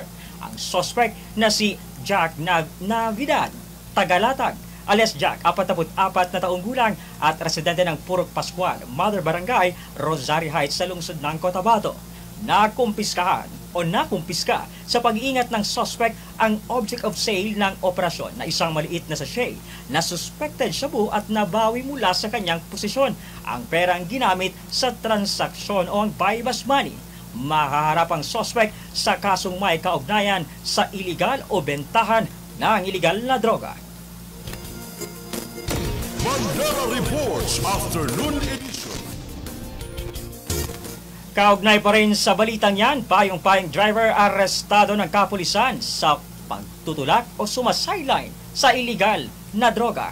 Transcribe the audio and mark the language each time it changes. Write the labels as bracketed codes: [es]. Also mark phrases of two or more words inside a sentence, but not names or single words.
[tl] ang suspect na si Jack Navidad, Tagalatag, alias Jack, 44 na taong gulang at residente ng Purok Pascual, Mother Barangay, Rosario Heights sa lungsod ng Cotabato. Nakumpiska sa pag-iingat ng suspect ang [en] object of sale [tl] ng operasyon na isang maliit na sachet na suspected shabu at nabawi mula sa kanyang posisyon. Ang perang ginamit sa transaksyon o ang [en] bypass money. [tl] Mahaharap ang suspect sa kasong may kaugnayan sa iligal o bentahan ng iligal na droga. Bandera Reports Afternoon Edition. Kaugnay pa rin sa balitang yan, payong-payong driver arestado ng kapulisan sa pagtutulak o sumasayline sa iligal na droga.